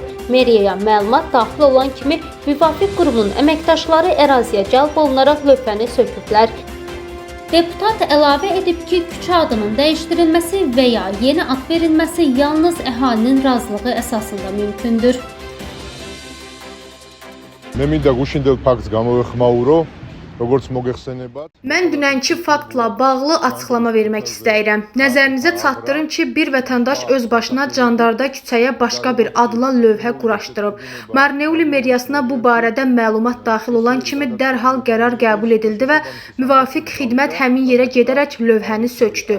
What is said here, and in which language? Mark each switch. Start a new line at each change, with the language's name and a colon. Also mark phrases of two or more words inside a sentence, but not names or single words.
Azerbaijani: Meriyaya məlumat daxil olan kimi müvafiq qurumun əməkdaşları əraziyə cəlb olunaraq lövhəni söküblər. Deputat əlavə edib ki, küçə adının dəyişdirilməsi və ya yeni ad verilməsi yalnız əhalinin razılığı əsasında mümkündür.
Georgian: მე მინდა გუშინდელ ფაქტს გამოვეხმაურო, როგორც მოგეხსენებათ.
Azerbaijani: Mən dünənki faktla bağlı açıqlama vermək istəyirəm. Nəzərinizə çatdırım ki, bir vətəndaş öz başına Candarda küçəyə başqa bir adla lövhə quraşdırıb. Marniyuli meriyasına bu barədə məlumat daxil olan kimi dərhal qərar qəbul edildi və müvafiq xidmət həmin yerə gedərək lövhəni sökdü.